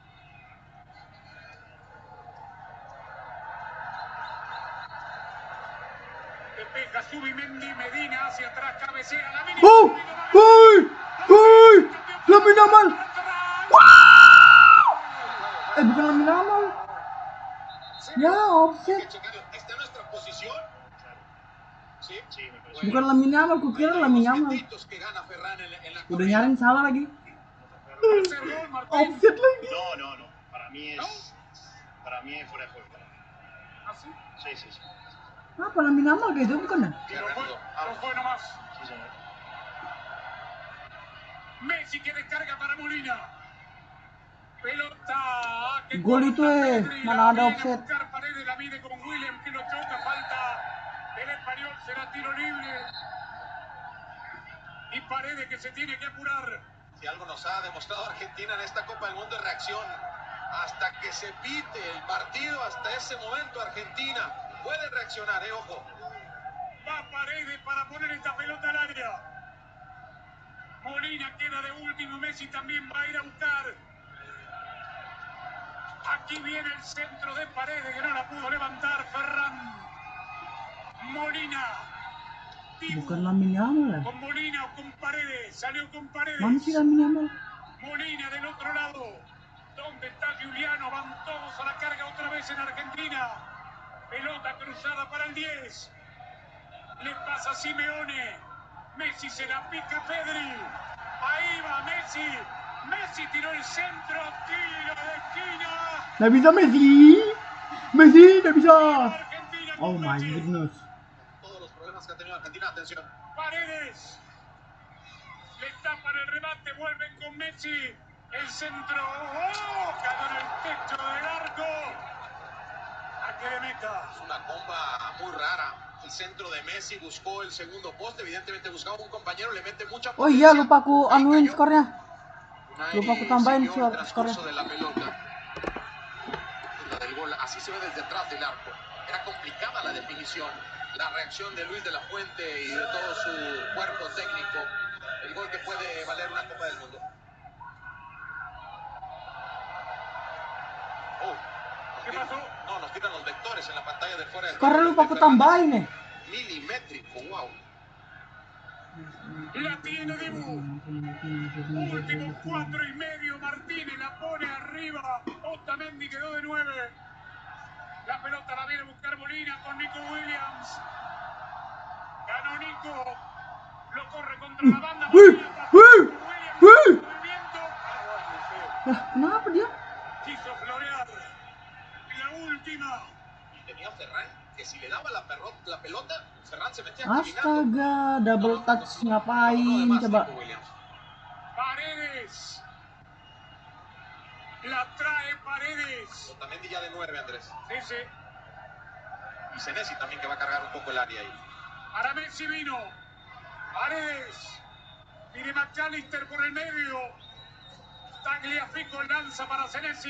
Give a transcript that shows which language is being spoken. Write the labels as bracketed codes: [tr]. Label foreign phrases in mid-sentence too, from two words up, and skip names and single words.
[es] Despeja Subimendi, Medina hacia atrás, cabecea Lamine. ¡Uy! Lamine Yamal. Bukan Lamine Yamal. [id] Ya, offset. [es] ¿Está en nuestra posición? Sí, me parece. [id] Bukan Lamine Yamal, kukira Lamine Yamal. Udah nyaring salah lagi. Offset lagi. [es] No. Para mí es fuera de juego. ¿Ah, sí? Sí. [id] Apa Lamine Yamal kayak itu bukan ya? [es] No fue nomás. Sí, señor. Messi que descarga para Molina. Pelota. [id] Gol itu mana ada offset. [es] Paredes la mide con William que lo choca. Falta del español, será tiro libre. Y Paredes que se tiene que apurar. Si algo nos ha demostrado Argentina en esta Copa del Mundo es reacción. Hasta que se pite el partido, hasta ese momento Argentina puede reaccionar, ojo. Va Paredes para poner esta pelota al área. Molina queda de último, Messi también va a ir a buscar. Aquí viene el centro de Paredes que no la pudo levantar Ferran. Molina. [id] Bukan Lamine Yamal. [es] Con Molina o con Paredes, salió con Paredes. [id] Mana sih Lamine Yamal? [es] Molina del otro lado. ¿Dónde está Juliano? Van todos a la carga otra vez en Argentina. Pelota cruzada para el 10. Le pasa Simeone. Messi se la pica a Pedri. Ahí va Messi. Messi tiró el centro. Tiro de esquina. [id] Nggak bisa Messi. Messi nggak bisa. [en] Oh my goodness. [es] Todos los problemas que ha tenido Argentina, atención. Paredes. Le tapan el remate. Vuelven con Messi. El centro. ¡Oh! Cayó en el techo del arco. A que le meta. Es una bomba muy rara. El centro de Messi buscó el segundo poste. Evidentemente buscaba un compañero. Le mete mucha [id] Oh iya, lupa aku anuin skornya. Lupa aku tambahin [es] siguió el [id] skornya. [es] transcurso de la pelota. La del gol, así se ve desde atrás del arco. Era complicada la definición. La reacción de Luis de la Fuente y de todo su cuerpo técnico. El gol que puede valer una Copa del Mundo. ¿Qué pasó? No, nos quitan los vectores en la pantalla de fuera de [id] Skornya lupa aku tambahin. [es] milimétrico, wow. La tiene Dibu. Último 4,5. Martínez la pone arriba. Otamendi quedó de 9. La pelota la viene a buscar Molina con Nico Williams. Ganó Nico. Lo corre contra la banda. [id] Kenapa dia? [es] Quiso florear. La última. Y tenía Ferran, que si le daba la pelota, Ferran se metía caminando. [id] Astaga, [en] double touch [id] ngapain coba? [es] Paredes. La trae Paredes. Otamendi ya de 9, Andrés. Sí. Y Senesi también, que va a cargar un poco el área ahí. Para Messi vino. Paredes. Viene McAllister por el medio. Tagliafico lanza para Senesi.